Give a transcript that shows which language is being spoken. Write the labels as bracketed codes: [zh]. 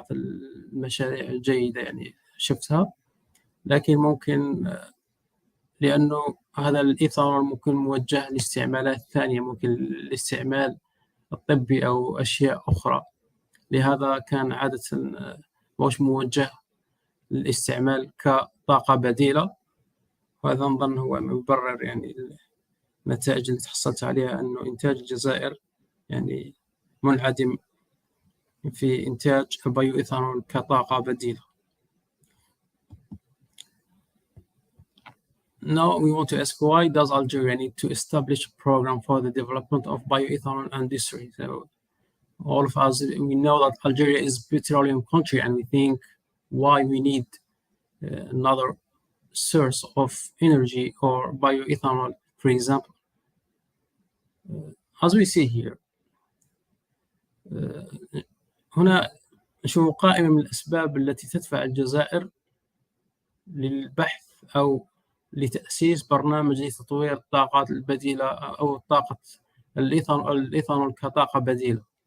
[ar] بعض المشاريع الجيدة شفتها، لكن ممكن لأنه هذا الإيثانول ممكن موجه لاستعمالات ثانية، ممكن الاستعمال الطبي أو أشياء أخرى، لهذا كان عادة مش موجه للاستعمال كطاقة بديلة. وهذا نظن هو مبرر النتائج اللي تحصلت عليها أنه إنتاج الجزائر منعدم في إنتاج البيو إيثانول كطاقة بديلة. [en] Now we want to ask, why does Algeria need to establish a program for the development of bioethanol industry? So all of us, we know that Algeria is a petroleum country, and we think why we need another source of energy or bioethanol, for example. As we see here, [ar] هنا نشوف قائمة من الأسباب التي تدفع الجزائر للبحث أو لتأسيس برنامج لتطوير الطاقات البديلة أو طاقة الإيثانول كطاقة بديلة.